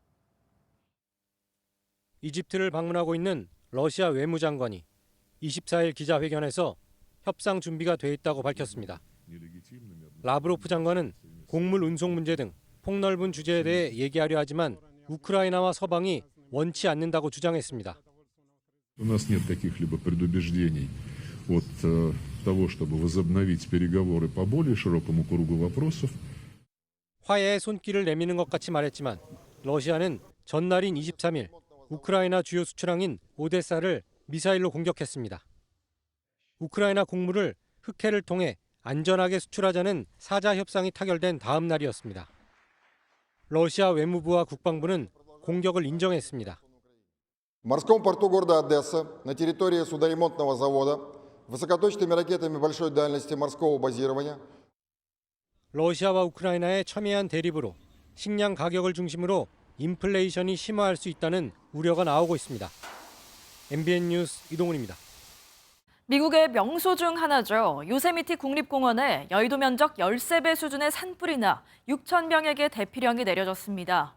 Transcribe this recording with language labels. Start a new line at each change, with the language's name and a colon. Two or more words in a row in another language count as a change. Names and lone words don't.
Korean: 이집트를 방문하고 있는 러시아 외무장관이 24일 기자회견에서 협상 준비가 돼 있다고 밝혔습니다. 라브로프 장관은 곡물 운송 문제 등 폭넓은 주제에 대해 얘기하려 하지만 우크라이나와 서방이 원치 않는다고 주장했습니다.
Russian: У нас нет каких-либо предубеждений от того, чтобы возобновить переговоры по более широкому кругу вопросов.
Korean: 화해의 손길을 내미는 것 같이 말했지만 러시아는 전날인 23일 우크라이나 주요 수출항인 오데사를 미사일로 공격했습니다. 우크라이나 곡물을 흑해를 통해 안전하게 수출하자는 사자 협상이 타결된 다음 날이었습니다. 러시아 외무부와 국방부는 공격을 인정했습니다.
Russian: В морском порту города Одесса на территории судоремонтного завода высокоточными ракетами большой дальности морского базирования
Korean: 러시아와 우크라이나의 첨예한 대립으로 식량 가격을 중심으로 인플레이션이 심화할 수 있다는 우려가 나오고 있습니다. MBN 뉴스 이동훈입니다. 미국의 명소 중 하나죠. 요세미티 국립공원에 여의도 면적 13배 수준의 산불이 나 6천 명에게 대피령이 내려졌습니다.